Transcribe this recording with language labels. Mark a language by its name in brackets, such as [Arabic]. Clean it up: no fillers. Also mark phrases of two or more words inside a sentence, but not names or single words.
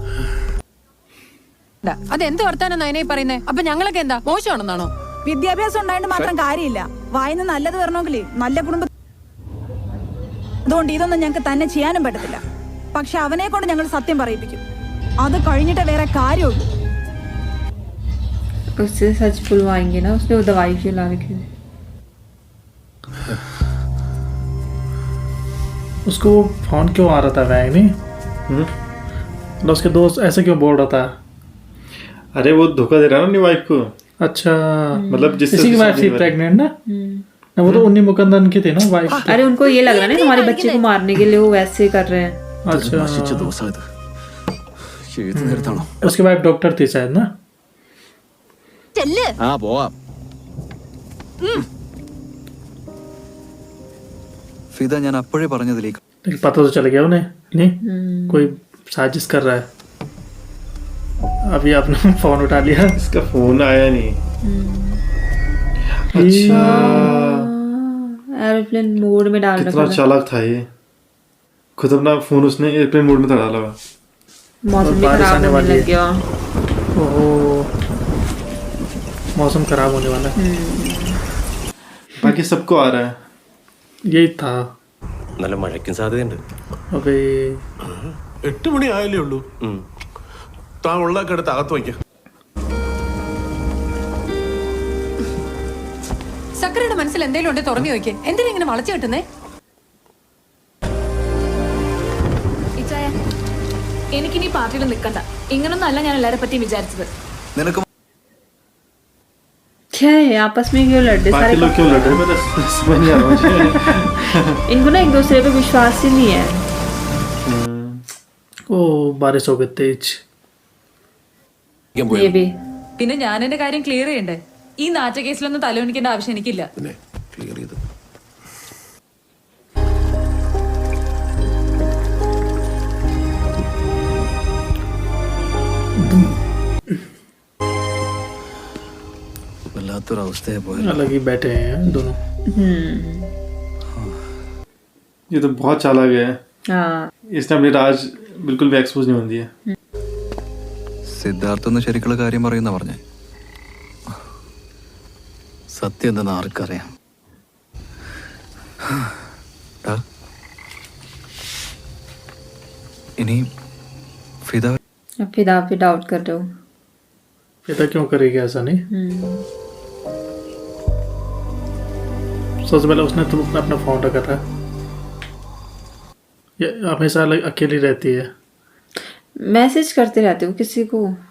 [Malayalam] അതെന്ത് വർത്താനം നയനായി പറയുന്നേ? അപ്പൊ ഞങ്ങളൊക്കെ എന്താ മോശമാണെന്നാണോ? വിദ്യാഭ്യാസം ഉണ്ടായിട്ട് മാത്രം കാര്യമില്ല. വായിന്ന് നല്ലത് വരണമെങ്കിൽ നല്ല കുടുംബം. അതുകൊണ്ട് ഇതൊന്നും ഞങ്ങൾക്ക് തന്നെ ചെയ്യാനും പറ്റത്തില്ല. പക്ഷെ അവനെ കൊണ്ട് ഞങ്ങൾ സത്യം പറയിപ്പിക്കും. അത് കഴിഞ്ഞിട്ട് വേറെ കാര്യമുള്ളൂ. [Hindi] उससे सच बुलवाएंगे ना, उसने वो दवाई क्यों ला रखी है? उसको वो फोन क्यों आ रहा था बैंक नहीं? उसके दोस्त ऐसे क्यों बोल रहा था? अरे वो धोखा दे रहा है ना अपनी वाइफ को. अच्छा मतलब जिससे इसी की वाइफ शादी थी हुई। प्रेग्नेंट ना ना, वो तो उन्नी मुकंदन की थी ना वाइफ। अरे उनको ये लग रहा है ना हमारे बच्चे को मारने के लिए वो वैसे कर रहे हैं। अच्छा [Malayalam] നശിച്ച ദിവസം ഇത് ഏത് നേരത്താണോ [Hindi] उसकी वाइफ डॉक्टर थी शायद ना। [Malayalam] ചെല്ല്. ആ പോവാം ഫിദ ഞാൻ അപ്പോഴേ പറഞ്ഞതിലേക്ക് [Hindi] लेकिन पता तो चल गया उन्हें नहीं कोई साजिश कर रहा है। अभी आपने फोन उठा लिया। इसका फोन आया नहीं। अच्छा [English] aeroplane mode [Hindi] में डाल कितना रखा था। चालाक था ये, खुद अपना फोन उसने [English] airplane mode [Hindi] में था डाला हुआ। मौसम भी बारिश खराब आने होने वाली लग गया। ओहो मौसम खराब होने वाला है। बाकी सबको आ रहा है। यही था। [Malayalam] നല്ല മഴയ്ക്കും സാധ്യതയുണ്ട് [Hindi] अबे [Malayalam] 8 മണി ആയല്ലേ ഉള്ളൂ താൻ ഉള്ളൊക്കെ എടുത്ത് അകത്ത് വയ്ക്ക സക്കരയുടെ മനസ്സിൽ എന്തെങ്കിലും ഉണ്ടെ തുറന്നു നോക്കിയേ. എന്തിനാ ഇങ്ങനെ വളച്ചു കിട്ടുന്നേ? ഇച്ചായ എനിക്കിനി പാർട്ടിയിൽ നിൽക്കണ്ട. ഇങ്ങനൊന്നും അല്ല ഞാൻ എല്ലാരെ പറ്റി വിചാരിച്ചത്. നിനക്ക് [Hindi] क्या है आपस में क्यों लड़ रहे बाकी सारे? लोग क्यों लड़ रहे हैं मैं समझ नहीं आ रहा मुझे। इनको ना एक दूसरे पे विश्वास ही नहीं है। ओ बारिश हो गई तेज। ये भी [Malayalam] പിന്നെ ഞാൻ എന്റെ കാര്യം ക്ലിയർ ചെയ്യണ്ടേ? ഈ നാറ്റ കേസിലൊന്നും തലവണിക്കേണ്ട ആവശ്യം എനിക്കില്ല. പിന്നെ ക്ലിയർ ചെയ്ത് വല്ലാത്തൊരവസ്ഥയെ പോയത്. [Hindi] अलग ही बैठे हैं दोनों। ये तो बहुत चालाक है, हाँ इसने अपनी राज बिल्कुल भी एक्सपोज नहीं होती है। [Malayalam] സിദ്ധാർത്ഥ ഒന്ന് ശരിക്കുള്ള കാര്യം പറയുന്ന പറഞ്ഞേ. സത്യം എന്തെന്ന് ആർക്കറിയാം. ടാ. ഇനി ഫിദ [Hindi] अब फिर आप भी डाउट कर रहे हो। पिता क्यों करेगी ऐसा नहीं। सबसे पहले उसने तो अपना फोन रखा था। ये हमेशा अकेली रहती है। मैसेज करते रहते हो किसी को।